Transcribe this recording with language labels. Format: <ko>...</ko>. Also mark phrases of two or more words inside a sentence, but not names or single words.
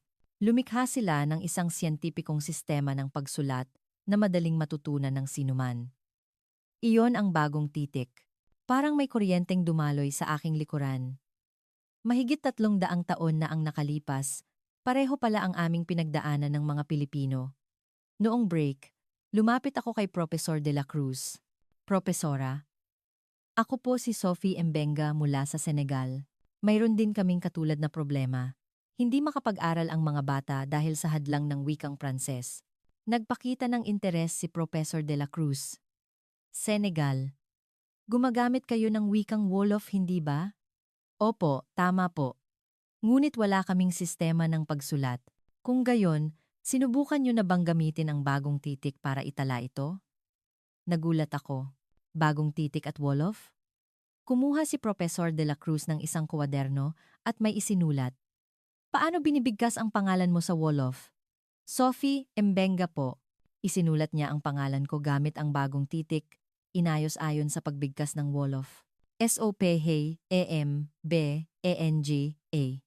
<tl>Lumikha sila ng isang siyentipikong sistema ng pagsulat na madaling matutunan ng sinuman. Iyon ang bagong titik. Parang may kuryenteng dumaloy sa aking likuran. Mahigit 300 taon na ang nakalipas, pareho pala ang aming pinagdaanan ng mga Pilipino. Noong break, lumapit ako kay Professor de la Cruz. Propesora, ako po si Sophie Mbenga mula sa Senegal. Mayroon din kaming katulad na problema. Hindi makapag-aral ang mga bata dahil sa hadlang ng wikang Pranses. Nagpakita ng interes si Professor de la Cruz. Senegal. Gumagamit kayo ng wikang Wolof, hindi ba? Opo, tama po. Ngunit wala kaming sistema ng pagsulat. Kung gayon, sinubukan nyo na bang gamitin ang bagong titik para itala ito? Nagulat ako. Bagong titik at Wolof? Kumuha si Professor de la Cruz ng isang kwaderno at may isinulat. Paano binibigkas ang pangalan mo sa Wolof? Sophie Mbenga po. Isinulat niya ang pangalan ko gamit ang bagong titik, inayos ayon sa pagbigkas ng Wolof. S-O-P-H-E-M-B-E-N-G-A.</tl>